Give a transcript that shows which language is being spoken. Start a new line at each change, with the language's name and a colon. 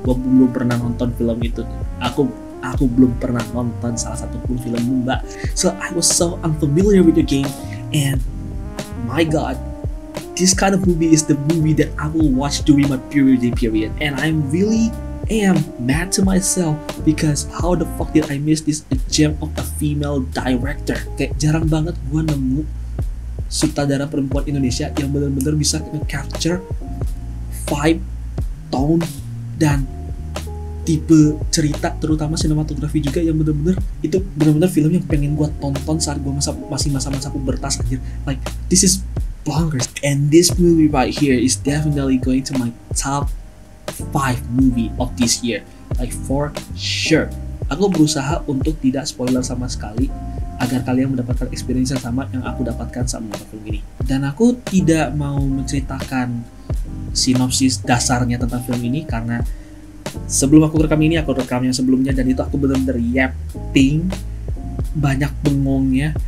Indonesian: Gue belum pernah nonton film itu. Aku belum pernah nonton salah satu pun film Mbak.
English: So I was so unfamiliar with the game, and my God, this kind of movie is the movie that I will watch during my period. And I'm really mad to myself because how the fuck did I miss this gem of a female director?
Indonesian: Kayak jarang banget gue nemu sutradara perempuan Indonesia yang benar-benar bisa capture vibe, tone, dan tipe cerita, terutama sinematografi juga yang benar-benar itu benar-benar film yang pengen gue tonton saat gue masih masa-masa pubertas anjir.
English: Like this is bonkers, and this movie right here is definitely going to my top 5 movie of this year, like for sure.
Indonesian: Aku berusaha untuk tidak spoiler sama sekali agar kalian mendapatkan experience yang sama yang aku dapatkan saat menonton film ini. Dan aku tidak mau menceritakan sinopsis dasarnya tentang film ini karena sebelum aku rekam ini, aku rekam yang sebelumnya dan itu aku benar-benar yapping, banyak bengongnya.